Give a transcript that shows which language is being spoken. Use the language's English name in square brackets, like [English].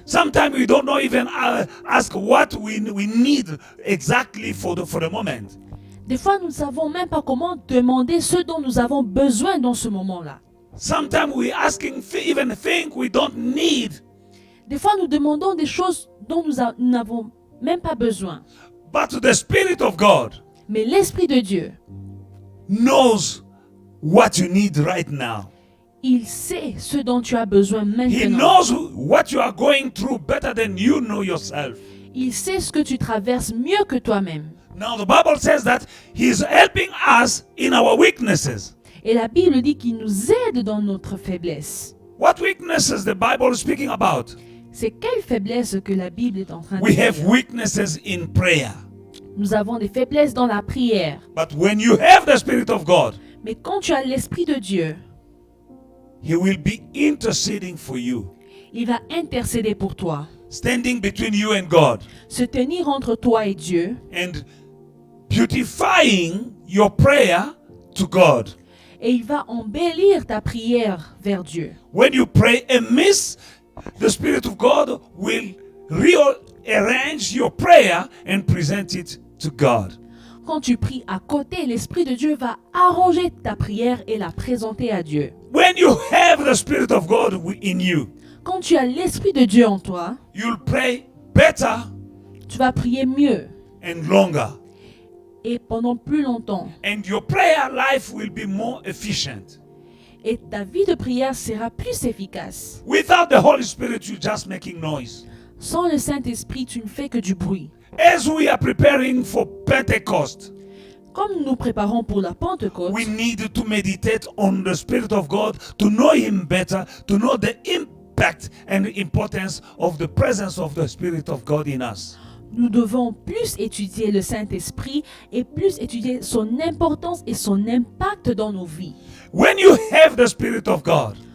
[English] Sometimes we don't know even ask what we need exactly for the moment. [French] Des fois, nous ne savons même pas comment demander ce dont nous avons besoin dans ce moment-là. [English] Sometimes we asking even think we don't need. [French] Des fois, nous demandons des choses dont nous n'avons même pas besoin. [English] But the Spirit of God [French] Mais l'Esprit de Dieu, [English] knows what you need right now. [French] il sait ce dont tu as besoin [English] He [French] maintenant. [English] knows what you are going through better than you know yourself. [French] Il sait ce que tu traverses mieux que toi-même. [English] Now the Bible says that he is helping us in our weaknesses. [French] Et la Bible dit qu'il nous aide dans notre faiblesse. [English] What weaknesses the Bible is speaking about? [French] C'est quelle faiblesse que la Bible est en train de [English] We have [French] dire? [English] weaknesses in prayer. [French] Nous avons des faiblesses dans la prière. [English] But when you have the Spirit of God, [French] Mais quand tu as l'Esprit de Dieu, [English] he will be interceding for you, [French] il va intercéder pour toi, [English] standing between you and God, [French] se tenir entre toi et Dieu [English] and beautifying your prayer to God. [French] et il va embellir ta prière vers Dieu. [English] When you pray amiss, the Spirit of God will rearrange your prayer and present it to God. [French] Quand tu pries à côté, l'Esprit de Dieu va arranger ta prière et la présenter à Dieu. [English] When you have the Spirit of God in you, [French] Quand tu as l'Esprit de Dieu en toi, [English] you'll pray better [French] tu vas prier mieux [English] and longer. [French] et pendant plus longtemps. [English] And your prayer life will be more efficient. [French] Et ta vie de prière sera plus efficace. [English] Without the Holy Spirit, you're just making noise. [French] Sans le Saint-Esprit, tu ne fais que du bruit. [English] As we are preparing for Pentecost, [French] Comme nous nous préparons pour la Pentecôte, [English] we need to meditate on the Spirit of God, to know Him better, to know the impact and the importance of the presence of the Spirit of God in us. [French] nous devons plus étudier le Saint-Esprit et plus étudier son importance et son impact dans nos vies. [English] When you have the Spirit of God,